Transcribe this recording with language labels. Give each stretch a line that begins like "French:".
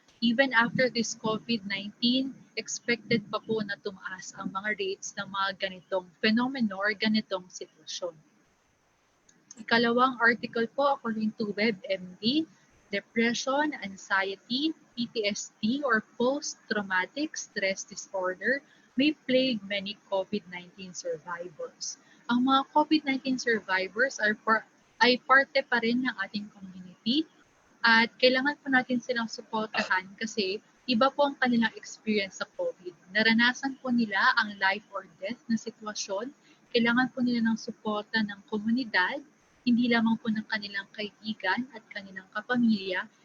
English: Even after this COVID-19,
Filipino: expected pa po na tumaas ang mga rates ng mga ganitong fenomeno or ganitong sitwasyon. Ikalawang article po,
English: according to WebMD, depression, anxiety, PTSD, or post-traumatic stress disorder may plague many COVID-19 survivors.
Filipino: Ang mga COVID-19 survivors ay parte pa rin ng ating community at kailangan po natin silang suportahan kasi iba po ang kanilang experience sa COVID. Naranasan po nila ang
English: life or death
Filipino: na sitwasyon. Kailangan po nila ng suporta ng komunidad, hindi lamang po ng kanilang kaibigan at kanilang kapamilya.